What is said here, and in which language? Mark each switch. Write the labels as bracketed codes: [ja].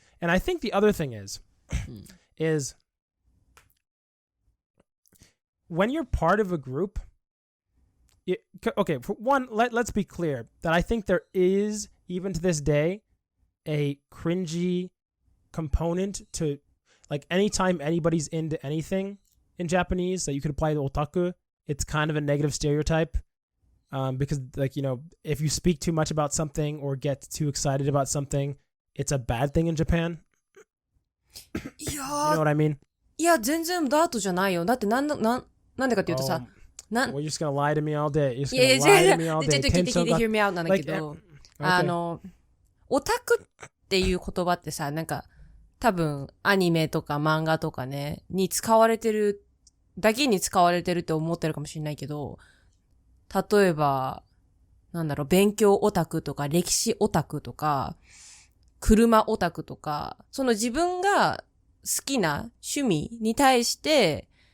[en] And I think the other thing is when you're part of a group, okay, for one, let's be clear that I think there is, even to this day, a cringy component to, like, anytime anybody's into anything in Japanese that you could apply to otaku, it's kind of a negative stereotype. Because, like, you know, if you speak too much about something or get too excited about something, it's a bad thing in Japan. You know what I mean? [ja] いや、全然ダートじゃないよ。だってなんでかっていうとさ、 [en] Well, you're just gonna lie to me all day. You're just gonna lie to me all day. [ja] ちょっと聞いて [en] hear me out [ja] なんだけど、オタクっていう言葉ってさ、なんか、多分、アニメとか漫画とかね、に使われてる、だけに使われてるって思ってるかもしれないけど、例えば、なんだろう、勉強オタクとか、歴史オタクとか、車オタクとか、その自分が好きな趣味に対して、